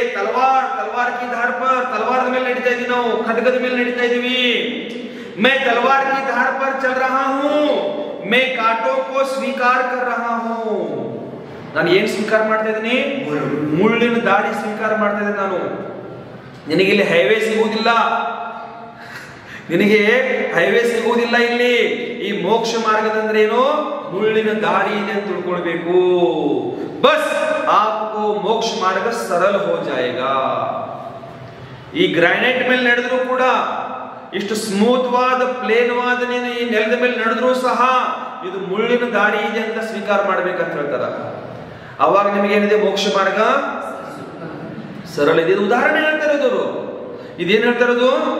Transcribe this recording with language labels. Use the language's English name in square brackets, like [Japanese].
[Hindi] ತಲವಾರ್ ಕಿ ಧಾರ್ per, [Kannada] ತಲವಾರದ ಮೇಲೆ ನಡೀತಾ ಇದೀವಿ ನಾವು, ಖಡ್ಗದ ಮೇಲೆ ನಡೀತಾ ಇದೀವಿ. [Hindi] मैं तलवार की धार पर चल रहा हूं, मैं कांटों को स्वीकार कर रहा हूं. [Kannada] ನಾನು ಏನ್ ಸ್ವೀಕಾರ ಮಾಡ್ತಾ ಇದ್ದೀನಿ? ಮುಳ್ಳಿನ ದಾರಿ ಸ್ವೀಕಾರ ಮಾಡ್ತಾ ಇದ್ದೀನಿ ನಾನು. ನಿನಗೆ ಇಲ್ಲಿ ಹೈವೇ ಸಿಗುವುದಿಲ್ಲ, ನಿನಗೆ ಹೈವೇ ಸಿಗುವುದಿಲ್ಲ ಇಲ್ಲಿ. ಈ ಮೋಕ್ಷ ಮಾರ್ಗದಂದ್ರೆ ಏನು? ಮುಳ್ಳಿನ ದಾರಿ ಇದೆ ಅಂತ ತಿಳ್ಕೊಳ್ಬೇಕು. [Hindi] ಬಸ್ आपको मोक्ष मार्ग सरल हो जाएगा. [Kannada] ಈ ಗ್ರಾನೈಟ್ ಮೇಲೆ ನಡೆದ್ರು ಕೂಡ, ಇಷ್ಟು ಸ್ಮೂತ್ ವಾದ ಪ್ಲೇನ್ ವಾದ ನೀನು ಈ ನೆಲದ ಮೇಲೆ ನಡೆದ್ರು ಸಹ ಇದು ಮುಳ್ಳಿನ ದಾರಿ ಇದೆ ಅಂತ ಸ್ವೀಕಾರ ಮಾಡ್ಬೇಕಂತ ಹೇಳ್ತಾರ. ಅವಾಗ ನಿಮಗೆ ಏನಿದೆ? ಮೋಕ್ಷ ಮಾರ್ಗ ಸರಳ ಇದೆ. ಉದಾಹರಣೆ ಹೇಳ್ತಾ ಇರೋದು. ಇದೇನ್ ಹೇಳ್ತಾ ಇರೋದು?